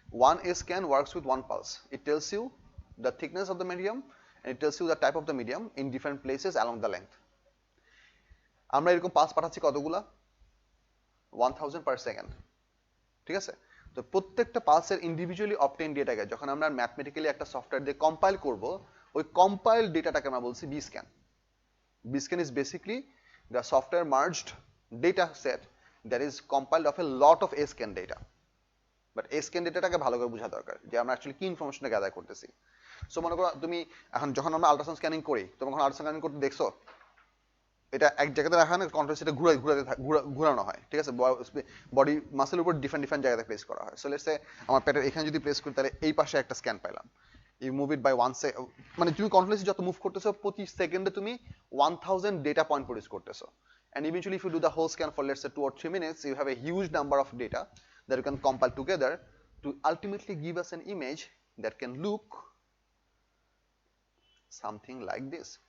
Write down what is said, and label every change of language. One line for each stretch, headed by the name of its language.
English: One A scan works with one pulse. It tells you the thickness of the medium and it tells you the type of the medium in different places along the length.
Bangla: আমরা এরকম pulse পাঠাচ্ছি কতগুলা, 1000 per second, ঠিক আছে? তো প্রত্যেকটা পালসের individually obtain ডেটাকে যখন আমরা ম্যাথমেটিক্যালি একটা সফটওয়্যার দিয়ে কম্পাইল করব, ওই কম্পাইল ডেটাটাকে আমরা বলছি B scan.
English: B scan is basically the software merged data set that is compiled of a lot of A scan data.
Bangla: But A scan ডেটাটাকে ভালো করে বোঝা দরকার যে আমরা অ্যাকচুয়ালি কি ইনফরমেশনটা গ্যাদার করতেছি। সো মনে করো তুমি এখন যখন আমরা আল্ট্রাসাউন্ড স্ক্যানিং করি, তুমি যখন আল্ট্রাসাউন্ড স্ক্যানিং করতে দেখছো এটা এক জায়গাতে রাখা হয় না, কন্ট্রোল সেটা ঘুরানো হয়, ঠিক আছে? বডি মাসেলের উপর ডিফারেন্ট ডিফারেন্ট জায়গাতে প্লেস করা হয়। সো লেটস সে আমার পেটের এখানে যদি প্লেস করি, তাহলে এই পাশে একটা স্ক্যান পাইলাম।
English: you move it by
Bangla: মানে তুমি কন্ট্রোলেসি যত মুভ করতেছো প্রতি সেকেন্ডে তুমি 1000 ডেটা পয়েন্ট প্রডিউস করতেছো।
English: And eventually if you do the whole scan for let's say 2 or 3 minutes, you have a huge number of data that you can compile together to ultimately give us an image that can look something like this.